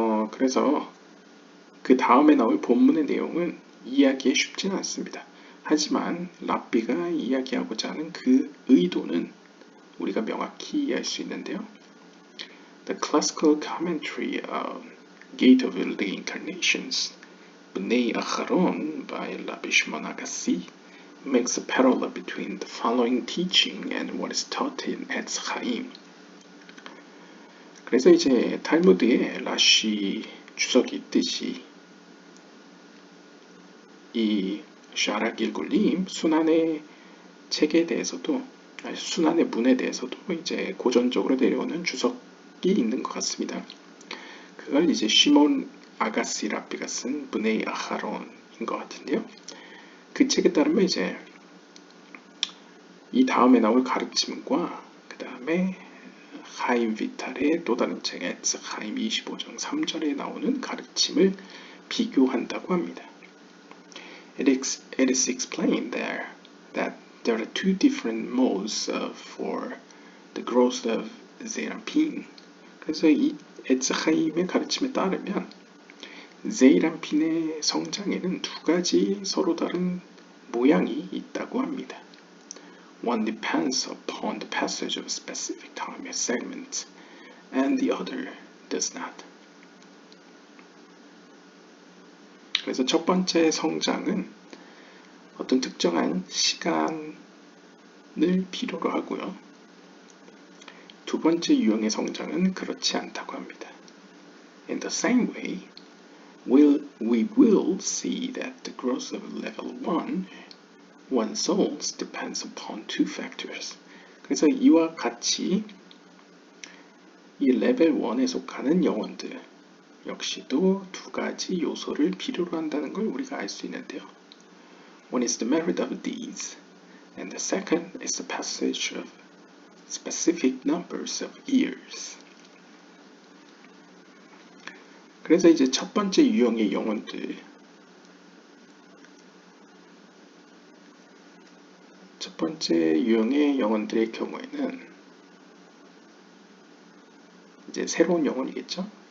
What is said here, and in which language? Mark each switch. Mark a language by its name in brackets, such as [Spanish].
[Korean] 그래서 그 다음에 나올 본문의 내용은 이해하기 쉽지는 않습니다. 하지만 랍비가 이야기하고자 하는 그 의도는 우리가 명확히 이해할 수 있는데요. [English] The classical commentary of Gate of Reincarnations, Bnei Acharon by Rabbi Shimon Agassi, makes a parallel between the following teaching and what is taught in Etz Chaim. [Korean] 그래서 이제 탈무드에 라시 주석이 있듯이 이 샤라 길굴림 순환의 책에 대해서도, 순환의 문에 대해서도 이제 고전적으로 내려오는 주석이 있는 것 같습니다. 그걸 이제 시몬 아가시 랍비가 쓴 브네이 아하론인 것 같은데요. 그 책에 따르면 이제 이 다음에 나올 가르침과 그 다음에 하임 비탈의 또 다른 책 에츠 하임 25장 3절에 나오는 가르침을 비교한다고 합니다. [English] It is explained there that there are two different modes for the growth of Zeranpin. [Korean] 그래서 이 에츠하임의 가르침에 따르면 제이란핀의 성장에는 두 가지 서로 다른 모양이 있다고 합니다. [English] One depends upon the passage of a specific time segment, and the other does not. [Korean] 그래서 첫 번째 성장은 어떤 특정한 시간을 필요로 하고요. 두 번째 유형의 성장은 그렇지 않다고 합니다. [English] In the same way, we will see that the growth of level 1 souls depends upon two factors. [Korean] 그래서 이와 같이 이 레벨 1에 속하는 영혼들 역시도 두 가지 요소를 필요로 한다는 걸 우리가 알 수 있는데요. [English] One is the merit of these, and the second is the passage of specific numbers of years. [Korean] 그래서 이제 첫 번째 유형의 영혼들, 첫 번째 유형의 영혼들의 경우에는 이제 새로운 영혼이겠죠.